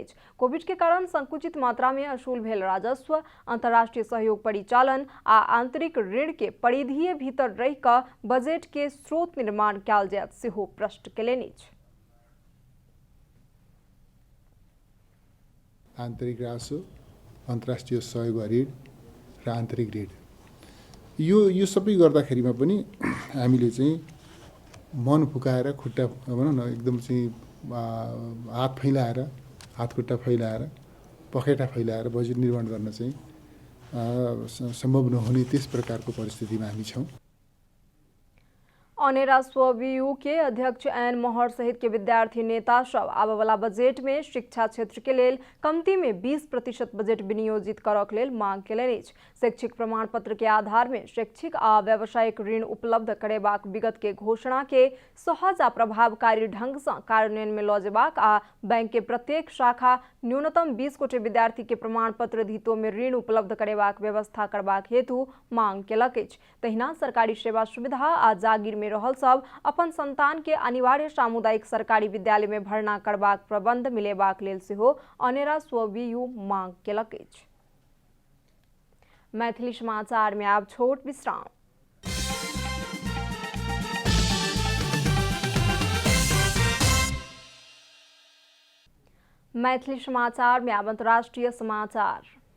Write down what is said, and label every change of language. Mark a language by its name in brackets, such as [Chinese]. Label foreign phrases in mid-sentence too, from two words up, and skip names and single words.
[Maithili] कोविड के कारण संकुचित मात्रा में असूल भेल राजस्व, अंतर्राष्ट्रीय सहयोग परिचालन आ आंतरिक ऋण के परिधिए भीतर रहि कऽ बजट के स्रोत निर्माण कयल जायत सेहो प्रश्न केलनि। [Nepali] आन्तरिक राजस्व, अन्तर्राष्ट्रिय सहयोग ऋण र आन्तरिक ऋण यो सबै गर्दाखेरिमा पनि हामीले चाहिँ मन फुकाएर खुट्टा भनौँ न एकदम चाहिँ हात खुट्टा फैलाएर पखेटा फैलाएर बजेट निर्माण गर्न चाहिँ सम्भव नहुने त्यस प्रकारको परिस्थितिमा हामी छौँ। [Maithili] अनेरा स्ववियु के अध्यक्ष एन महर सहित के विद्यार्थी नेता सब आबय वाला बजट में शिक्षा क्षेत्र के लेल कमती में 20% बजट विनियोजित करक लेल मांग केलनि। शैक्षिक प्रमाण पत्र के आधार में शैक्षिक आ व्यावसायिक ऋण उपलब्ध करेबाक विगत के घोषणा के सहज आ प्रभावकारी ढंग से कार्यान्वयन में लऽ जेबाक आ बैंक के प्रत्येक शाखा न्यूनतम 20 गोटे विद्यार्थी के प्रमाण पत्र धितो में ऋण उपलब्ध करेबाक व्यवस्था करबाक हेतु मांग केलक अछि। तहिना सरकारी सेवा सुविधा आ जागीर में रहल सब अपन संतान के अनिवार्य सामुदायिक सरकारी विद्यालय में भर्ना करबाक प्रबंध मिलेबाक लेल सेहो अनेरा स्ववियु मांग केलक अछि। मैथिली समाचार में आब छोट विश्राम। मैथिली समाचार में आब अंतर्राष्ट्रीय समाचार।